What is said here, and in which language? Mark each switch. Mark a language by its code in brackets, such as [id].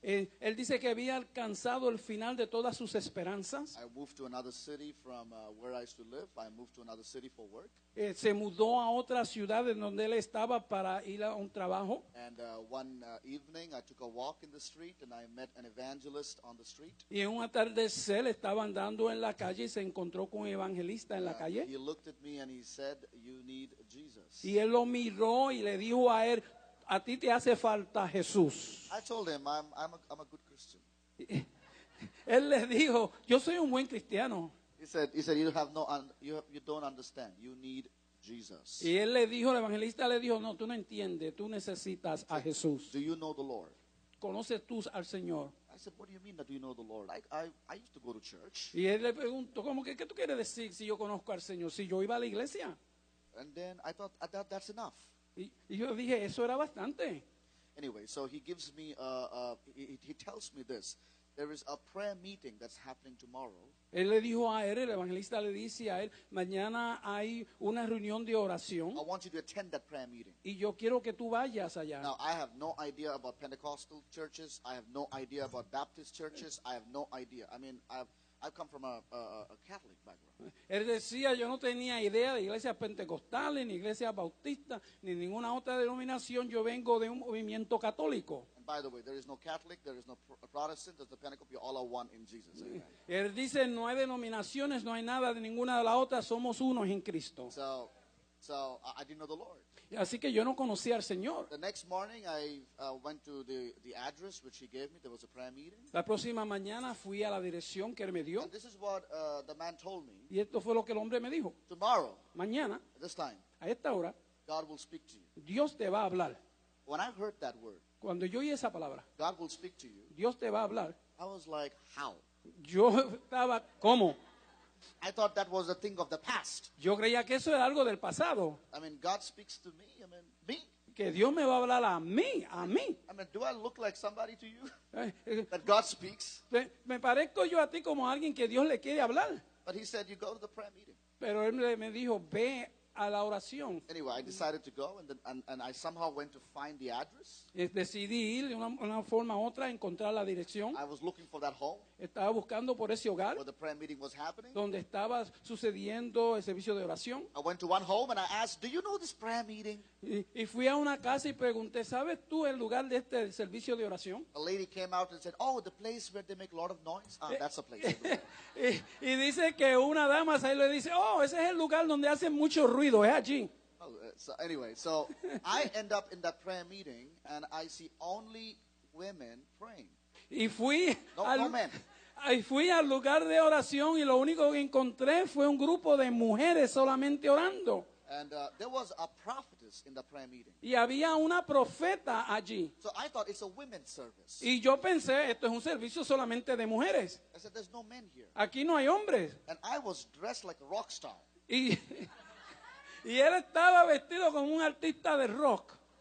[es] Él dice que había alcanzado el final de todas sus esperanzas. [en] I moved to another city from where I used to live. I moved to another city for work. [es] Se mudó a otra ciudad en donde él estaba para ir a un trabajo. [en] And one evening I took a walk in the street and I met an evangelist on the street. [es] Y en un atardecer estaba andando en la calle y se encontró con un evangelista en la calle. [en] He looked at me and he said, "You need Jesus." [es] Y él lo miró y le dijo a él, a ti te hace falta Jesús. [en] I told him, I'm a good Christian. [es] Él le dijo, yo soy un buen cristiano. [en] He said, you don't understand. You need Jesus. [es] Y él le dijo, el evangelista le dijo, no, tú no entiendes, tú necesitas a Jesús. [en] Do you know the Lord? [es] ¿Conoces tú al Señor? [en] I said, what do you mean that you know the Lord? I used to go to church. [es] Y él le preguntó, ¿cómo que qué tú quieres decir si yo conozco al Señor? Si yo iba a la iglesia. [en] And then I thought that's enough. [es] Y yo dije, eso era bastante. [en] Anyway, so he gives me, he tells me this. There is a prayer meeting that's happening tomorrow. [es] Él le dijo a él, el evangelista le dice a él, mañana hay una reunión de oración [en] I want you to attend that prayer meeting. [es] y yo quiero que tú vayas allá. [en] Now, I have no idea about Pentecostal churches. I have no idea about Baptist churches. I have no idea. I mean, I've come from a Catholic background. [es] Él decía, yo no tenía idea de iglesias pentecostales, ni iglesias bautistas, ni ninguna otra denominación. Yo vengo de un movimiento católico. [en] And by the way, there is no Catholic, there is no Protestant, there's no Pentecostal. You all are one in Jesus. Amen. [es] Él dice, no hay denominaciones, no hay nada de ninguna de las otras, somos unos en Cristo. [en] So I didn't know the Lord. [es] Así que yo no conocía al Señor. [en] The next morning, I went to the address which he gave me. There was a prayer meeting. [es] La próxima mañana fui a la dirección que él me dio. [en] And this is what the man told me. [es] Y esto fue lo que el hombre me dijo. [en] Tomorrow, [es] Mañana, [en] at this time, [es] a esta hora, [en] God will speak to you. [es] Dios te va a hablar. [en] When I heard that word, [es] Cuando yo oí esa palabra, [en] God will speak to you, [es] Dios te va a hablar. [en] I was like, how? [es] Yo estaba, ¿cómo? [en] I thought that was a thing of the past. [es] Yo creía que eso era algo del pasado. [en] I mean, God speaks to me. I mean, me. [es] Que Dios me va a hablar a mí, a mí. [en] I mean, do I look like somebody to you Eh, that God speaks? [es] Me parezco yo a ti como alguien que Dios le quiere hablar. [en] But he said, you go to the prayer meeting. [es] Pero él me dijo, ve a la oración. [en] Anyway, I decided to go, and then and I somehow went to find the address. [es] Decidí ir de una forma u otra a encontrar la dirección. [en] I was looking for that home [es] Estaba buscando por ese hogar [en] where the prayer meeting was happening. [es] donde estaba sucediendo el servicio de oración. [en] I went to one home and I asked, do you know this prayer meeting? [es] Y fui a una casa y pregunté, ¿sabes tú el lugar de este servicio de oración? [en] A lady came out and said, oh, the place where they make a lot of noise? Ah, that's the place. [es] Y dice que una dama ahí le dice, oh, ese es el lugar donde hacen mucho ruido, es allí. [en] So anyway, so I end up in that prayer meeting and I see only women praying. [es] Y fui, [en] No men. [es] y fui al lugar de oración y lo único que encontré fue un grupo de mujeres solamente orando. [en] And there was a prophetess in the prayer meeting. [es] Y había una profeta allí. [en] So I thought it's a women's service. [es] Y yo pensé, esto es un servicio solamente de mujeres. [en] I said, there's no men here. [es] Aquí no hay hombres. [en] And I was dressed like a rock star. [es] Y, y él estaba vestido como un artista de rock.